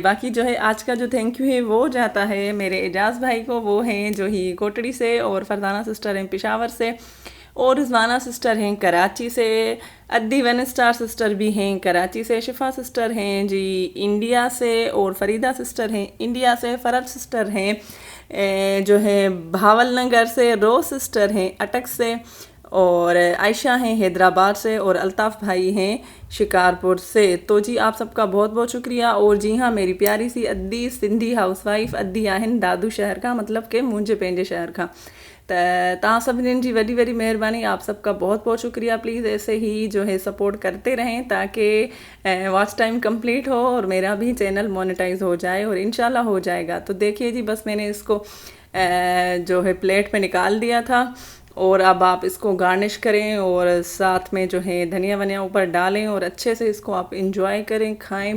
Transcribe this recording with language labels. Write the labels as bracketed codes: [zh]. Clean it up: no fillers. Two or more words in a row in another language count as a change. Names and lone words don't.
[ur] باقی جو ہے آج کا جو [en] thank you [ur] ہے وہ جاتا ہے میرے اعجاز بھائی کو، وہ ہیں جو ہی کوٹڑی سے، اور فرزانہ سسٹر ہیں پشاور سے، اور رضوانہ سسٹر ہیں کراچی سے، اڈی ون اسٹار سسٹر بھی ہیں کراچی سے، شفا سسٹر ہیں جی انڈیا سے، اور فریدہ سسٹر ہیں انڈیا سے، فرز سسٹر ہیں جو ہے بھاول نگر سے، روز سسٹر ہیں اٹک سے، اور عائشہ ہیں حیدرآباد سے، اور الطاف بھائی ہیں شکارپور سے. تو جی آپ سب کا بہت بہت شکریہ. اور جی ہاں، میری پیاری سی اڈی سندھی ہاؤس وائف [sd] अद्दी आहिन [ur] دادو شہر کا، مطلب کے [sd] मुंहिंजे पंहिंजे [ur] شہر کا. [sd] त तव्हां सभिनीनि जी वॾी वॾी महिरबानी, [ur] آپ سب کا بہت بہت شکریہ. پلیز ایسے ہی جو ہے سپورٹ کرتے رہیں تاکہ [en] watch time [ur] کمپلیٹ ہو اور میرا بھی چینل مونیٹائز ہو جائے، اور ان شاء اللہ ہو جائے گا. تو دیکھیے جی، بس میں نے اس کو جو ہے پلیٹ میں نکال دیا تھا، اور اب آپ اس کو گارنش کریں اور ساتھ میں جو ہے دھنیا ونیا اوپر ڈالیں، اور اچھے سے اس کو آپ انجوائے کریں، کھائیں.